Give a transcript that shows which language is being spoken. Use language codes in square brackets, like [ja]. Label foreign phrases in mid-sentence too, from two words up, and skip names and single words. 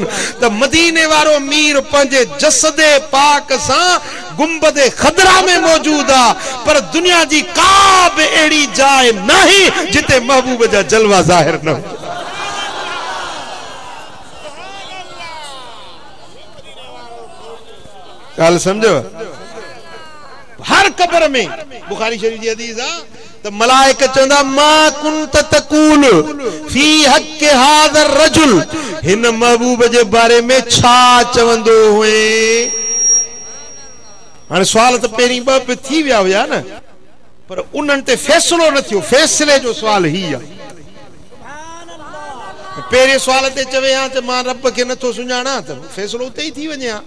[sd] त मदीने वारो मीर पंहिंजे जसदे पाक सां गुंबदे खदरा में मौजूद आ, पर दुनिया जी का बि अहिड़ी जाइ नहीं जिते महबूब जा जलवा ज़ाहिर न हो। ॻाल्हि समझो, हर कब्र में बुखारी शरीफ जी हदीस आ त मलाइका चवंदा [ar] ما كنت تقول في حق هذا الرجل, [sd] हिन महबूब जे बारे में छा चवंदो हुए। हाणे सवाल त पहिरीं ॿ बि थी विया हुया न, पर उन्हनि ते फ़ैसिलो न थियो। फ़ैसिले जो सवाल ही आहे। पहिरें सवाल ते चवे हा त मां रब खे नथो सुञाणा, त फ़ैसिलो उते ई थी वञे हा।